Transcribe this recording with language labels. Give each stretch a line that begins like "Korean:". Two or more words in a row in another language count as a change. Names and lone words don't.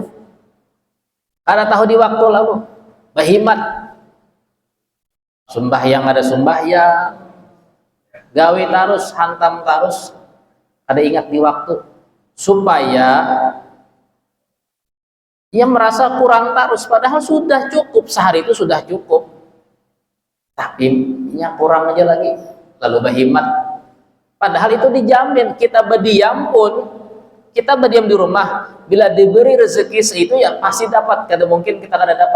Banjar: Karena tahu di waktu lalu bahimat. Sembahyang ada sembahyang, gawe tarus, hantam tarus, ada ingat di waktu, supaya Ia merasa kurang terus, padahal sudah cukup, sehari itu sudah cukup.
Indonesian: Tapi ia kurang aja lagi, lalu berhemat. Padahal itu dijamin, kita berdiam pun, kita berdiam di rumah, bila diberi rezeki itu ya pasti dapat,
Banjar: kada mungkin kita kada dapat.